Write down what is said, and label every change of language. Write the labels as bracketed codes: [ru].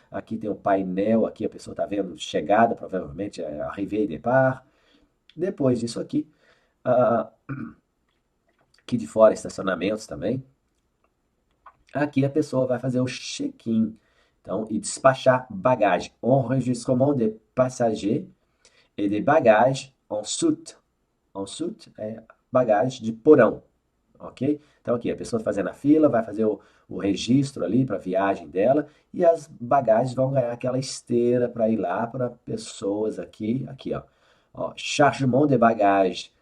[pt] Aqui tem o painel, aqui a pessoa está vendo chegada, provavelmente é arrivée e départ. Depois disso aqui, aqui de fora estacionamentos também. Aqui a pessoa vai fazer o check-in. Então, e despachar bagagem. [fr] Enregistrement de passagers et de bagages en soute. [pt] En soute é bagagem de porão. Ok? Então aqui, a pessoa fazendo a fila, vai fazer o registro ali para a viagem dela e as bagagens vão ganhar aquela esteira para ir lá para pessoas aqui, ó, chargement de bagagem.